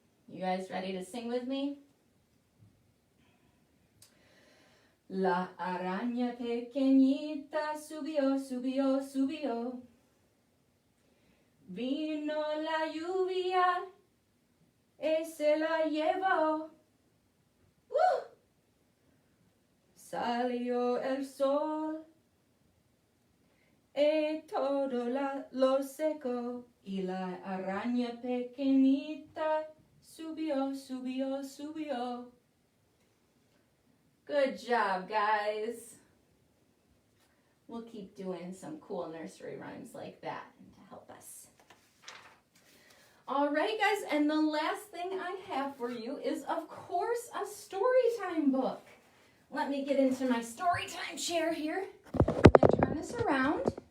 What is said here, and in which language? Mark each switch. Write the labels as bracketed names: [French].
[English] You guys ready to sing with me? [Spanish] La araña pequeñita subió, subió, subió. Vino la lluvia y se la llevó. ¡Woo! Salió el sol y todo lo secó. Y la araña pequeñita subió, subió, subió. [English] Good job, guys. We'll keep doing some cool nursery rhymes like that to help us. All right, guys, and the last thing I have for you is, of course, a Storytime book. Let me get into my Storytime chair here. I'm going to turn this around.